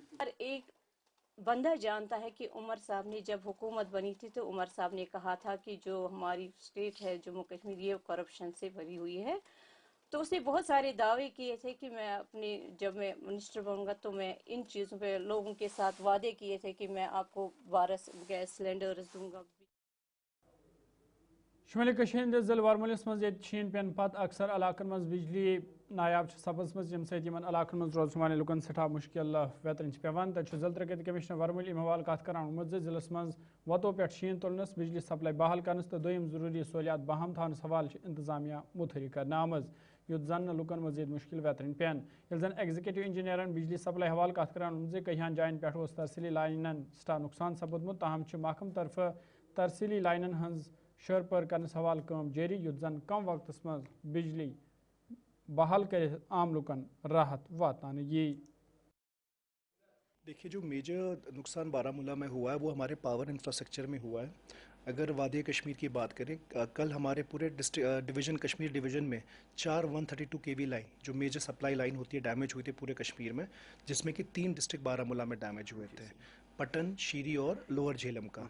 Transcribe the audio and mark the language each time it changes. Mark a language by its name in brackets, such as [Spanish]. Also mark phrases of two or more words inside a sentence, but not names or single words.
[Hindi] हर एक बंदा जानता है कि उमर साहब ने जब हुकूमत बनी थी तो उमर साहब ने कहा था कि जो हमारी स्टेट है जम्मू कश्मीर ये करप्शन से भरी हुई है, तो उसने बहुत सारे दावे किए थे कि मैं जब मैं मिनिस्टर बनूंगा तो मैं इन चीज़ों पे लोगों के साथ वादे किए थे कि मैं आपको 12 [English] gas cylinders [Hindi] दूंगा। [Kashmiri] शुमाली कशीर हंदिस जिले वरमलिस मज शीन पेन पत अक्सर इलाकन मज बिजली नायाब सपज मज यम सत इलाकन मज रोजन वाले लुकन सठा मुश्किल वेतन पेवान। तक जिला तरक्की कमिश्नर वरमल अम हवाले कत करान जिलस मज वतो पे शीन तुलनस, बिजली सप्लाई बहाल करनस तो दोयम जरूरी सहूलियात बहम थानस हवाले इंतजामिया मुतहरी करने आमज, युत जन लुकन मजीद मुश्किल वेतन पेन। ये जन एग्जीक्यूटिव इंजीनियरन बिजली सप्लाई हवाले कत करान कईहान जायन पे तरसीली लाइनन सटा नुकसान सपदमुत, ताहम महकम तरफ तरसीली लाइनन हज शर पर करने हवाल काम जारी, युत जन कम वक्त मज बिजली बहाल कर आम लुकन राहत वातान ये। [Hindi] देखिए, जो मेजर नुकसान बारामूला में हुआ है वो हमारे [English] power infrastructure [Hindi] में हुआ है। अगर वादी कश्मीर की बात करें, कल हमारे पूरे डिवीज़न कश्मीर डिवीज़न में 4 132 kV लाइन जो [English] major supply line [Hindi] होती है डैमेज हुई थी पूरे कश्मीर में, जिसमें कि 3 डिस्ट्रिक्ट बारामूला में डैमेज हुए थे, पटन, शीरी और लोअर झेलम का।